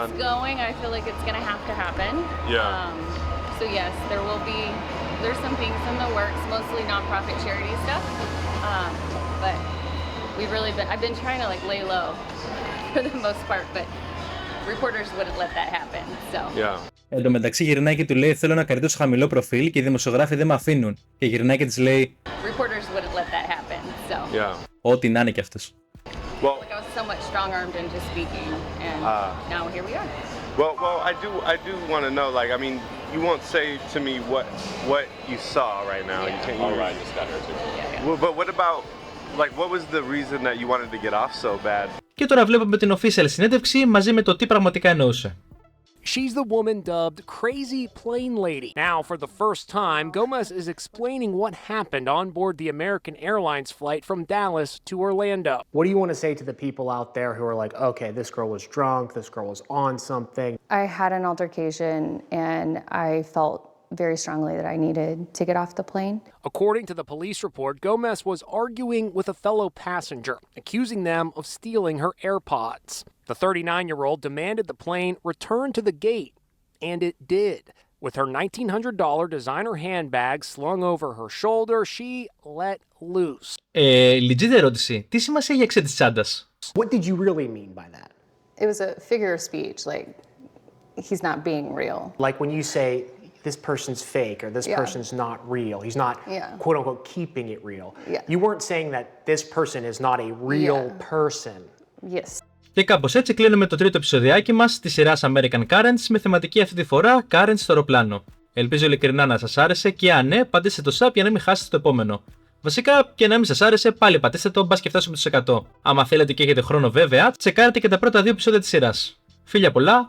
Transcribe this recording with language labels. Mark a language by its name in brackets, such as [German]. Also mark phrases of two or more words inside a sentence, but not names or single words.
[English] The rate it's going, I feel like it's gonna have to happen. Yeah. So yes, there's some things in the works, mostly nonprofit charity stuff, but I've been trying to like lay low for the most part, but reporters wouldn't let that happen, so. Yeah. [Greek] Εν τω μεταξύ γυρνάει και του λέει: θέλω να κρατήσω χαμηλό προφίλ και οι δημοσιογράφοι δεν με αφήνουν. Και γυρνάει και της λέει: [English] Reporters wouldn't let that happen. So. Yeah. [Greek] ό,τι να είναι κι αυτός. [English] Well, Like I was somewhat strong-armed into speaking, and now here we are. well, I do want to know. Like, I mean, you won't say to me what you saw right now. Yeah. You can't. All right, just got her too. Yeah. Well, but what about, like, what was the reason that you wanted to get off so bad? [Greek] Και τώρα βλέπουμε την official συνέντευξη μαζί με το τι πραγματικά εννοούσε. [English] She's the woman dubbed Crazy Plane Lady. Now, for the first time, Gomez is explaining what happened on board the American Airlines flight from Dallas to Orlando. What do you want to say to the people out there who are like, okay, this girl was drunk, this girl was on something? I had an altercation, and I felt very strongly that I needed to get off the plane. According to the police report, Gomez was arguing with a fellow passenger, accusing them of stealing her AirPods. The 39-year-old demanded the plane return to the gate, and it did. With her $1,900 designer handbag slung over her shoulder, she let loose. [Greek] Legit ερώτηση. Τι σημασία έχει η αξία της τσάντας? [English] What did you really mean by that? It was a figure of speech, like he's not being real. Like when you say this person's fake or this person's not real, he's not quote unquote keeping it real. You weren't saying that this person is not a real person. Yes. [Greek] Και κάπως έτσι κλείνουμε το τρίτο επεισοδιάκι μας της σειράς American Currents με θεματική αυτή τη φορά Currents στο αεροπλάνο. Ελπίζω ειλικρινά να σας άρεσε και αν ναι, πατήστε το sub για να μην χάσετε το επόμενο. Βασικά και να μην σας άρεσε, πάλι πατήστε το, μπας και φτάσουμε τους 100. Άμα θέλετε και έχετε χρόνο βέβαια, τσεκάρετε και τα πρώτα 2 επεισόδια της σειράς.